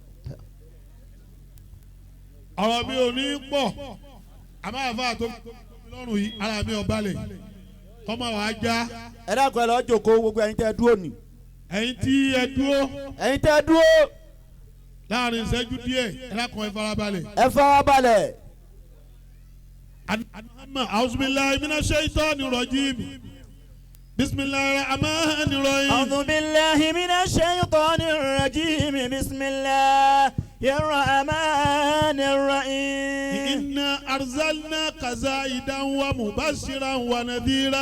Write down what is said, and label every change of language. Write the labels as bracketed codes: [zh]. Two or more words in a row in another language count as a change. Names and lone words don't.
[yo] ọ̀rọ̀ mi ò ní pọ̀ àmọ́ àfa tó lọ́rùn yìí ara mi ò balẹ̀ kọ́mọ wàá já. ẹ dákun ẹ lọ jókòó gbogbo ẹ̀yin tẹ́ dúró ni. ẹ̀yin tí ẹ dúró. ẹ̀yin tẹ́ dúró. láàrin ìṣẹ́jú díẹ̀ ẹ dákun ẹ farabalẹ̀. ẹ farabalẹ̀. [ar] أعوذ بالله من الشيطان الرجيم بسم الله الرحمن الرحيم أعوذ بالله من الشيطان الرجيم بسم الله الرحمن الرحيم إنا أرسلناك زائدا ومبشرا ونذيرا